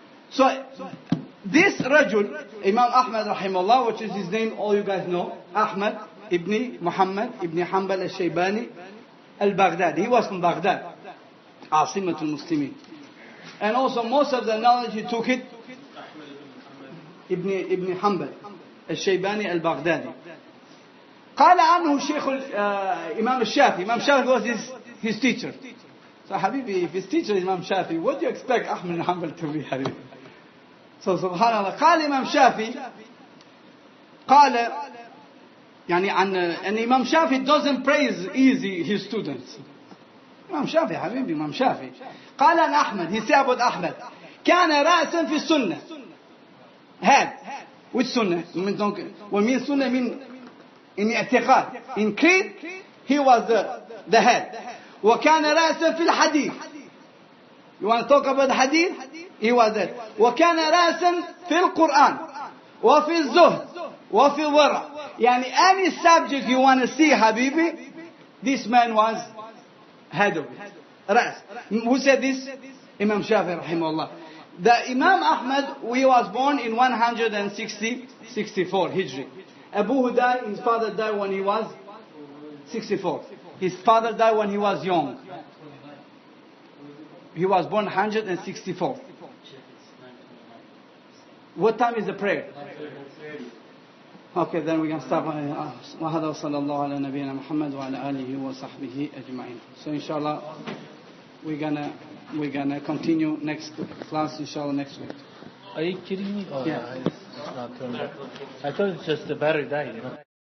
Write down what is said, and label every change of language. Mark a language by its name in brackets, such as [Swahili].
[English] So this Rajul, Imam Ahmad rahimahullah, which is his name, all you guys know, Ahmad ibn Muhammad ibn Hanbal al-Shaybani al-Baghdadi. He was from Baghdad, Asimatul Muslimin. And also most of the knowledge he took it ابن حنبل الشيباني البغدادي. [Arabic] قال عنه شيخ إمام الشافعي. [English] Imam Shafi was his teacher. So Habibi, if his teacher is Imam Shafi, what do you expect Ahmad ibn Hanbal to be, Habibi? So subhanallah. [Arabic] قال إمام شافعي قال يعني [English] and Imam Shafi doesn't praise easy his students. Imam Shafi, Habibi, Imam Shafi. [Arabic] قال عن أحمد, [English] he said about Ahmad, [Arabic] كان رأسا في السنة. [English] Head. Which sunnah? When mean sunnah mean in i'tiqad. In creed, he was the head. [Arabic] وَكَانَ رَأْسًا فِي الْحَدِيثِ. [English] You want to talk about hadith? He was that. [Arabic] وَكَانَ رَأْسًا فِي الْقُرْآنِ وَفِي الزُّهْدِ وَفِي الْوَرَعِ. [English] Yani any subject you want to see, Habibi, this man was head of it. Ras. Who said this? Imam Shafi rahimahullah. The Imam Ahmad, he was born in 164 Hijri. Abu Huday, his father died when he was 64. His father died when he was young. He was born 164. What time is the prayer? Okay, then we can stop. [Arabic] وهذا وصلى الله على نبينا محمد وعلى آله وصحبه أجمعين. [English] So inshallah, we're gonna continue next class, inshallah, next week. Are you kidding me? Oh, yeah. It's not turned on. I thought it's just the battery died, you know.